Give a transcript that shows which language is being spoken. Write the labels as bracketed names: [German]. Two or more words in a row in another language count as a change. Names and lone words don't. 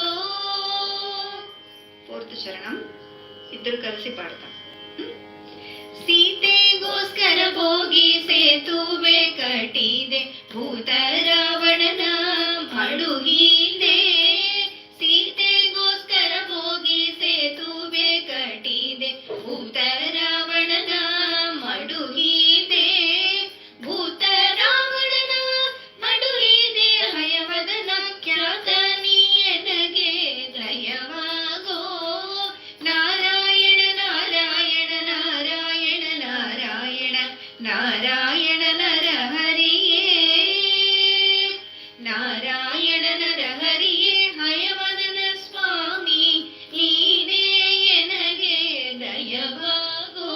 [Telugu] ಫೋರ್ತ್ ಚರಣಂ ಇದ್ರು ಕಲಸಿ ಪಾಡ್ತಾ. [Kannada] ಸೀತೆಗೋಸ್ಕರ ಹೋಗಿ ಸೇತುವೆ ಕಟ್ಟಿದೆ, ಭೂತ ರಾವಣನ ಮಡುಹಿದೆ. ಸೀತೆಗೋಸ್ಕರ ಹೋಗಿ ಸೇತುವೆ ಕಟ್ಟಿದೆ, ಭೂತ ರಾವಣನ ಮಡುಹಿದೆ. ಭೂತ ರಾವಣನ ಮಡುಹಿದೆ ಹಯವದನ, ಖ್ಯಾತ ನೀಯನಗೆ ದಯವಾಗೋ. ನಾರಾಯಣ ನಾರಾಯಣ ನಾರಾಯಣ ನಾರಾಯಣ ನಾರಾಯಣ ನರಹರಿಯೇ, ನಾರಾಯಣ ನರಹರಿಯೇ ಹಯವದನ ಸ್ವಾಮಿ, ನೀನೇ ಎನಗೆ ದಯವಾಗೋ.